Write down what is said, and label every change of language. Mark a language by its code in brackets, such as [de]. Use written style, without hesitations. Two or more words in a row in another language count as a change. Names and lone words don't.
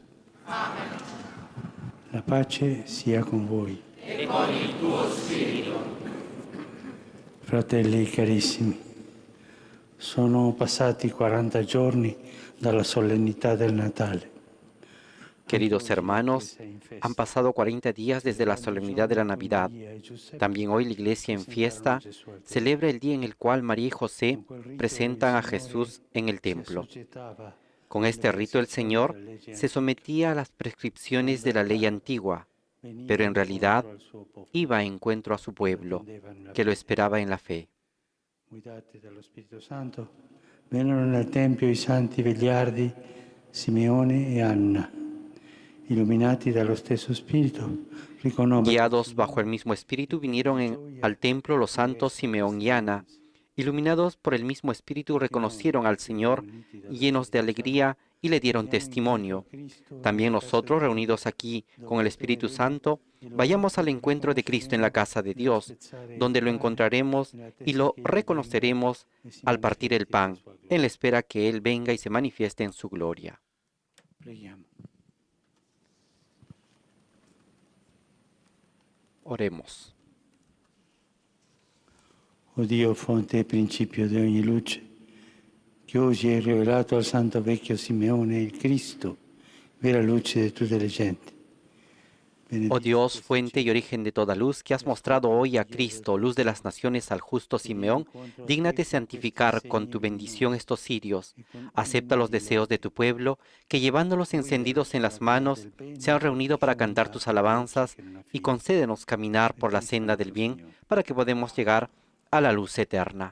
[it] Amen. La pace sia con voi. E con il tuo spirito. Fratelli carissimi, sono passati 40 giorni dalla solennità del Natale. [es] Queridos hermanos, han pasado 40 días desde la solemnidad de la Navidad. También hoy la Iglesia en fiesta celebra el día en el cual María y José presentan a Jesús en el templo. Con este rito el Señor se sometía a las prescripciones de la ley antigua, pero en realidad iba a encuentro a su pueblo, que lo esperaba en la fe. [it] Guidati dallo Spirito Santo, vennero nel Tempio i santi vegliardi Simeone e Anna. Illuminati dallo stesso Spirito, [es] Guiados bajo el mismo Espíritu vinieron al templo los santos Simeón y Ana. Iluminados por el mismo Espíritu reconocieron al Señor, llenos de alegría, y le dieron testimonio. También nosotros, reunidos aquí con el Espíritu Santo, vayamos al encuentro de Cristo en la casa de Dios, donde lo encontraremos y lo reconoceremos al partir el pan, en la espera que Él venga y se manifieste en su gloria. Oremos. [it] O Dio, fonte e principio di ogni luce, che oggi hai rivelato al santo vecchio Simeone il Cristo, vera luce di tutte le genti. [es] Oh Dios, fuente y origen de toda luz, que has mostrado hoy a Cristo, luz de las naciones, al justo Simeón, dígnate santificar con tu bendición estos cirios. Acepta los deseos de tu pueblo, que llevándolos encendidos en las manos, se han reunido para cantar tus alabanzas, y concédenos caminar por la senda del bien, para que podamos llegar a la luz eterna.